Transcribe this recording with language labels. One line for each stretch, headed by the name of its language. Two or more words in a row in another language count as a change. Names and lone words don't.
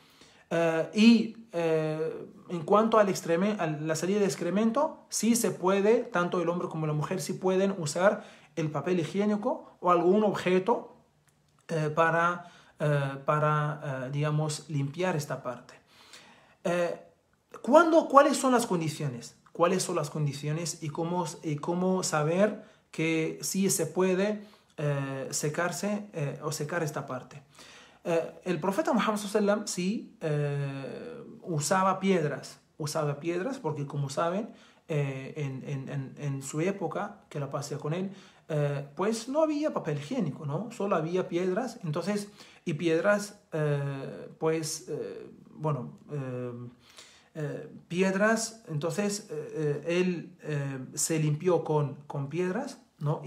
Spanish: En cuanto a la salida de excremento, sí se puede, tanto el hombre como la mujer sí pueden usar el papel higiénico o algún objeto digamos, limpiar esta parte. ¿Cuáles son las condiciones? ¿Cuáles son las condiciones y cómo saber que sí se puede secarse o secar esta parte? El profeta Muhammad
Arabic: صلى الله عليه وسلم
Spanish: sí usaba piedras porque, como saben, en su época, que la pasé con él, pues no había papel higiénico, ¿no? Solo había piedras, entonces, y piedras, piedras, entonces él se limpió con piedras, ¿no?